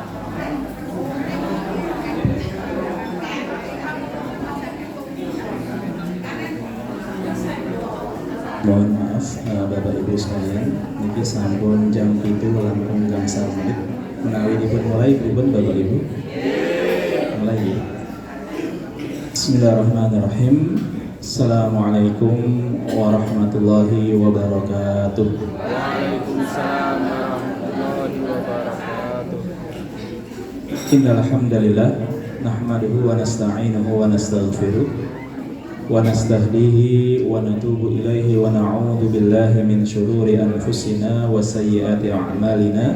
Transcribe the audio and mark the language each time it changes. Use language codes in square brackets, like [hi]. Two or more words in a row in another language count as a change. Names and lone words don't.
[id] Mohon maaf Bapak Ibu sekalian, [jv] niki sampun jam 7 langkung gangsal menit. Menawi dipun mulai pripun Bapak Ibu? Mulai ya. [ar] بسم الله الرحمن الرحيم. السلام عليكم ورحمة الله وبركاته. وعليكم السلام ورحمة الله وبركاته. إن الحمد لله نحمده ونستعينه ونستغفره ونستهديه ونتوب إليه ونعوذ بالله من شرور أنفسنا وسيئات أعمالنا.